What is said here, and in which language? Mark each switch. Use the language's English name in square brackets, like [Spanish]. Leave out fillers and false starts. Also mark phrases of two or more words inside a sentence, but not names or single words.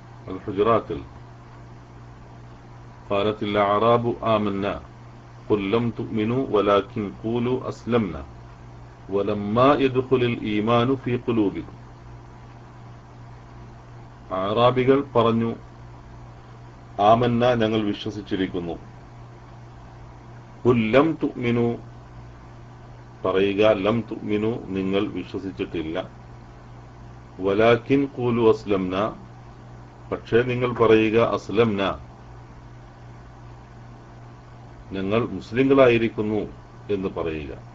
[Arabic] الحجرات قالت الأعراب آمنا قل لم تؤمنوا ولكن قولوا أسلمنا ولما يدخل الإيمان في قلوبكم. [Malayalam] അറാബികൾ പറഞ്ഞു, ആമന്ന, ഞങ്ങൾ വിശ്വസിച്ചിരിക്കുന്നു. [Arabic] قل لم تؤمنوا, പറയുക, لم تؤمنوا, [Malayalam] നിങ്ങൾ വിശ്വസിച്ചിട്ടില്ല. [Arabic] ولكن قولوا أسلمنا, [Malayalam] പക്ഷേ നിങ്ങൾ പറയുക അസ്ലംന, ഞങ്ങൾ മുസ്ലിങ്ങളായിരിക്കുന്നു എന്ന് പറയുക.